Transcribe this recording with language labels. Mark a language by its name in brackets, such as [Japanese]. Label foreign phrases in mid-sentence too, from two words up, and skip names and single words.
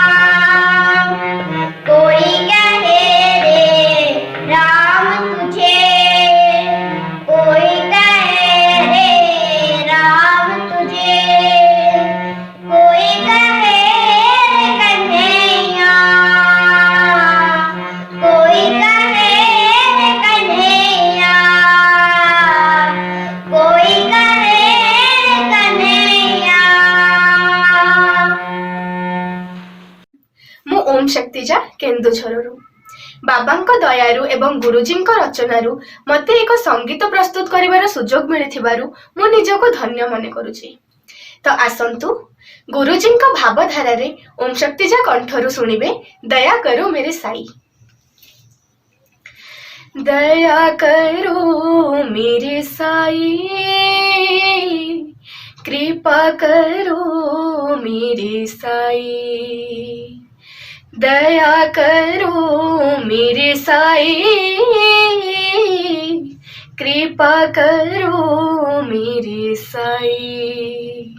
[Hindi] कोई कहे रे राम तुझे, कोई कहे रे राम तुझे, कोई कहे रे कन्हैया, कोई कहे रे कन्हैया, कोई कहे रे कन्हैया। [Odia] ମୁଁ ଓମ୍ ଶକ୍ତିଜା କେନ୍ଦୁଝରରୁ। ବାବାଙ୍କ ଦୟାରୁ ଏବଂ ଗୁରୁଜୀଙ୍କ ରଚନାରୁ ମୋତେ ଏକ ସଙ୍ଗୀତ ପ୍ରସ୍ତୁତ କରିବାର ସୁଯୋଗ ମିଳିଥିବାରୁ ମୁଁ ନିଜକୁ ଧନ୍ୟ ମନେ କରୁଛି। ତ ଆସନ୍ତୁ ଗୁରୁଜୀଙ୍କ ଭାବଧାରାରେ ଓମ୍ ଶକ୍ତିଜା କଣ୍ଠରୁ ଶୁଣିବେ ଦୟା କରୋ मेरे ସାଇ। [Hindi] दया करो मेरे साई, कृपा करो मेरे साई, दया करो मेरे साई, कृपा करो मेरे साई।